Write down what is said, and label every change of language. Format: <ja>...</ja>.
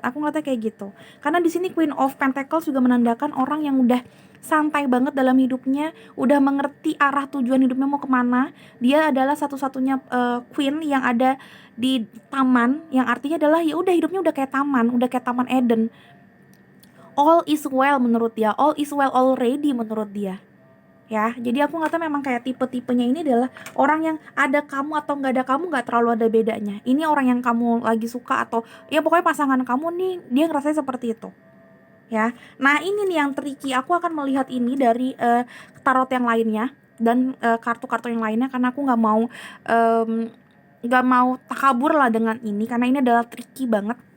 <id>Aku ngeliatnya kayak gitu. Karena di sini Queen of Pentacles juga menandakan orang yang udah santai banget dalam hidupnya, udah mengerti arah tujuan hidupnya mau kemana. Dia adalah satu-satunya queen yang ada di taman, yang artinya adalah ya udah hidupnya udah kayak taman Eden.</id> <en>All is well</en> <id>menurut dia,</id> <en>all is well already menurut dia.</en> <id>Ya, jadi aku ngeliatnya memang kayak tipe-tipenya ini adalah orang yang ada kamu atau nggak ada kamu nggak terlalu ada bedanya. Ini orang yang kamu lagi suka atau ya pokoknya pasangan kamu nih, dia ngerasanya seperti itu. Ya, nah ini nih yang tricky. Aku akan melihat ini dari tarot yang lainnya dan kartu-kartu yang lainnya, karena aku nggak mau takabur lah dengan ini, karena ini adalah tricky banget.</id>